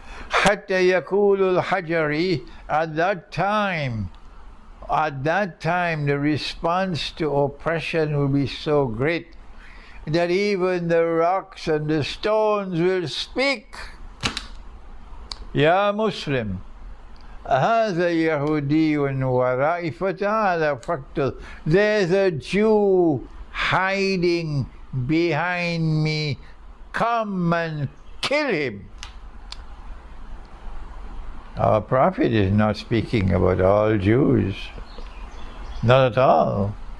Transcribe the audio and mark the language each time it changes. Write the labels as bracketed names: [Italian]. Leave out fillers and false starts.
[Arabic] حَتَّى يَقُولُ الْحَجَرِ, [English] at that time the response to oppression will be so great that even the rocks and the stones will speak. [Arabic] Ya Muslim, هذا يهودي ورائي فتعالى فاقتل. [English] There's a Jew hiding behind me. Come and kill him. Our Prophet is not speaking about all Jews. Not at all.